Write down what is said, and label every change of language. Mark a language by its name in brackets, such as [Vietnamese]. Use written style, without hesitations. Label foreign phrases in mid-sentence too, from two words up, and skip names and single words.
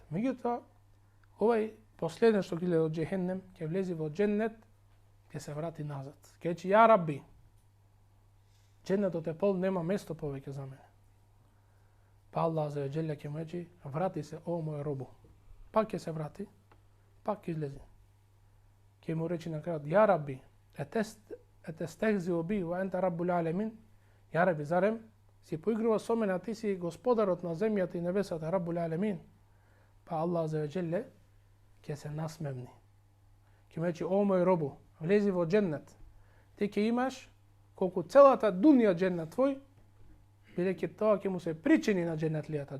[Macedonian] Меѓутоа, овај последен што гледа од џехеннем, ќе влезе во џеннет, ќе се врати назад. Ќе рече [Arabic] يا رب, [Macedonian] џеннетот е пол, нема место повеќе за мене. Па [Arabic] الله عز وجل [Macedonian] ќе му рече, врати се, о мој робу. Пак ќе се врати, пак ќе излезе. Ќе му рече на крајот, [Arabic] يا رب، أتستهزئ بي وأنت رب العالمين, يا رب, [Macedonian] зарем си поигрува со мене, а ти си господарот на земјата и небесата, [Arabic] رب العالمين. [Macedonian] Па [Arabic] الله عز وجل [Macedonian] ќе се насмевни. Ќе му рече, о мој робу, влези во џеннет. Ти ќе имаш колку целата дунија џеннет твој, бидејќи тоа ќе му се причини на џеннетлијата.